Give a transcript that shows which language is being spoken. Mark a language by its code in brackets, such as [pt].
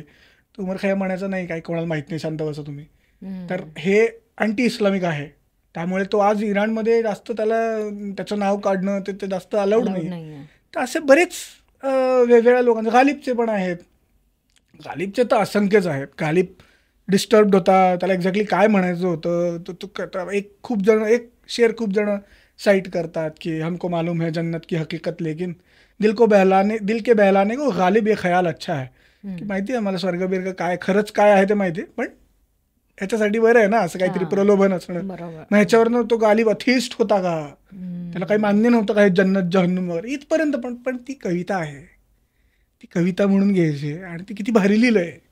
[mr] तर उमर खय्याम म्हणायचं नाही, काही कोणाला माहित नाही, शांत बसा तुम्ही. तर हे अँटी इस्लामिक आहे, त्यामुळे तो आज इराणमध्ये जास्त त्याचं नाव काढणं ते जास्त अलाउड नाही. तर असे बरेच वेगवेगळ्या लोकांचे, गालिबचे पण आहेत, गालिबचे तर असंख्यच आहेत. गालिब डिस्टर्ब्ड होता, त्याला एक्झॅक्टली काय म्हणायचं होतं. एक शेर खूप जण साईट करतात की [hi] हमको मालूम है जन्नत की हकीकत लेकिन दिल के बहलाने को गालिब ये ख्याल अच्छा है. [mr] की माहिती आहे मला स्वर्ग बिर्ग काय खरंच काय आहे ते माहिती आहे, पण ह्याच्यासाठी बरं आहे ना असं काहीतरी प्रलोभन असणं. मग ह्याच्यावरनं तो गालिब अथिस्ट होता का, त्याला काही मान्य नव्हतं का जन्नत जहन्नुम वगैरे इथपर्यंत. पण ती कविता आहे, ती कविता म्हणून घ्यायची आणि ती किती भारी लिहिलंय.